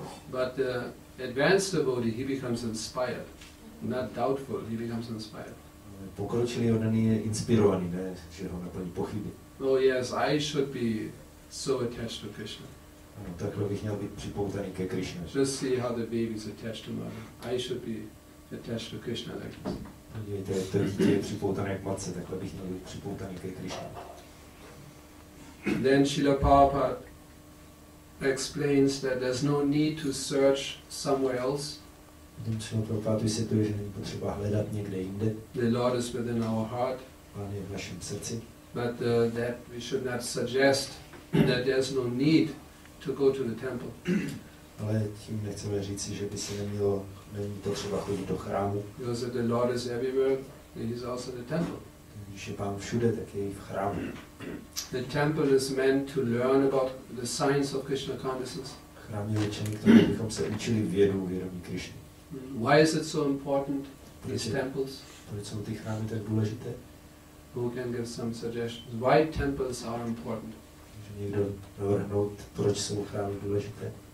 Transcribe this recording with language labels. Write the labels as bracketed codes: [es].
[en] But the advanced devotee, he becomes inspired. Not doubtful, he becomes inspired. [cs] Pokročilý odaný je inspirovaný, ne, že ho naplní pochyby. [en] Oh yes, I should be so attached to Krishna. [cs] Ano, takhle bych měl být připoutaný ke Krishna. [en] Just see how the baby is attached to mother. I should be attached to Krishna like this. [cs] Podívejte, jak to dítě je připoutané k matce, takhle bych měl být připoutaný ke Krishna. [en] Then Srila Prabhupada explains that there's no need to search somewhere else. [cs] Potom Srila Prabhupada vysvětluje, že není potřeba hledat někde jinde. [en] The Lord is within our heart. [cs] Pán je v našem srdci. [en] But that we should not suggest that there's no need to go to the temple. [cs] Ale tím nechceme říci, že by se není potřeba chodit do chrámu. [en] Because if the Lord is everywhere, then He's also in the temple. [cs] Když je Pán všude, tak je i v chrámu. [en] The temple is meant to learn about the science of Krishna consciousness. [cs] Chrám je určený k tomu, abychom se učili vědomí Krishny. [en] Why is it so important, these [cs] Proč [en] temples? [cs] jsou ty chrámy tak důležité? [en] Who can give some suggestions? Why temples are important? [cs] Může někdo navrhnout, proč jsou chrámy důležité?